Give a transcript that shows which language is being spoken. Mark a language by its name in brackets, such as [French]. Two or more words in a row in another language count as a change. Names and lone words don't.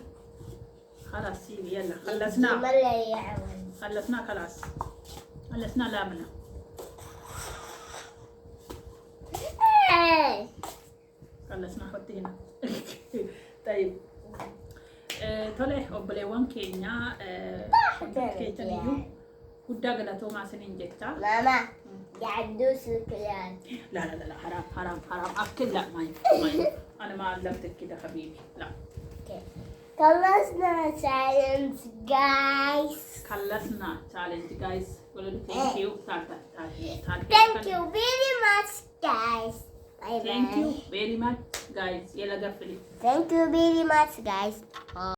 [Arabic] خلاص سيبي يلا خلصنا خلاص خلصنا لامنا. خلصنا حطي هنا. طيب طلع [Oromo] obboleewwan keenya keetaniyyuu guddaa galatoomaa isiniin jecha. [Arabic] ماما قاعد دوس الكلام. لا حرام أكل. لا ما أنا ما علمتك كده حبيبي. لا خلصنا [English] challenge guys. [Arabic] قولوا [English] thank you. Thank you very much guys. Bye bye. Thank you very much guys. [Arabic] يلا قفلي. [English] Thank you very much guys.